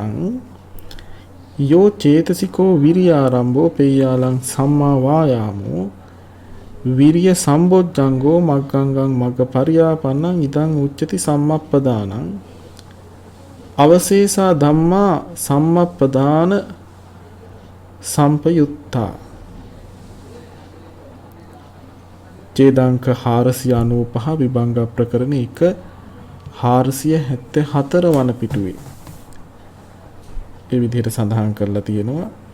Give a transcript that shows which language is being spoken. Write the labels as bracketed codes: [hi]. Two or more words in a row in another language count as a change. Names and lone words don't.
[pi] යෝ චේතසිකෝ විරියාරම්භෝ පේයාලං සම්මා වායාමෝ විරිය සම්බොජ්ජංගෝ මග්ගංගං මග්ග පරියාපන්නං ඉදං උච්චති සම්මප්පදානං අවශේෂා ධම්මා සම්මප්පදාන සම්පයුත්තා [si] ඡේදාංක 495 විභංග ප්‍රකරණ 1 474 වන පිටුවේ ඒ විදිහට සඳහන් කරලා තියෙනවා.